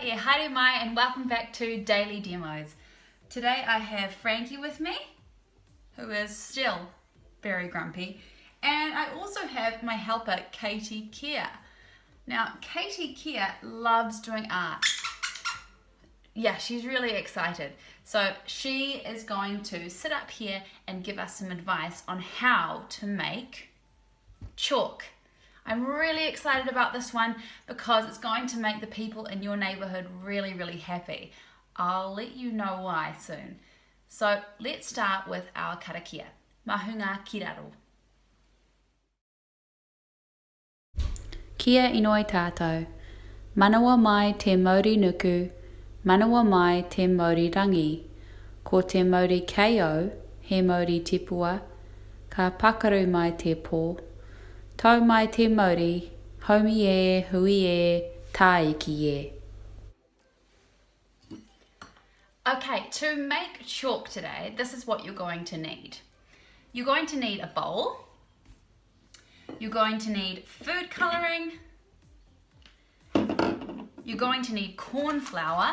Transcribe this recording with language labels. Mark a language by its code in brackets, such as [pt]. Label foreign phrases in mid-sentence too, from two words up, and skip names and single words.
[mi] Haere mai [en] and welcome back to Daily Demos. Today I have Frankie with me, who is still very grumpy, and I also have my helper Katie Kia. Now Katie Kia loves doing art. Yeah, she's really excited. So she is going to sit up here and give us some advice on how to make chalk. I'm really excited about this one because it's going to make the people in your neighbourhood really, really happy. I'll let you know why soon. So let's start with our karakia. [mi] Mahunga kiraro. Kia inoi tātou. Manawa mai te mauri nuku, manawa mai te mauri rangi. Ko te mauri KO, he mauri tipua, ka pakaru mai te pō. Tau mai te mauri, haumi e, hui e, tāiki e. [en] Okay, to make chalk today, this is what you're going to need. You're going to need a bowl. You're going to need food colouring. You're going to need corn flour.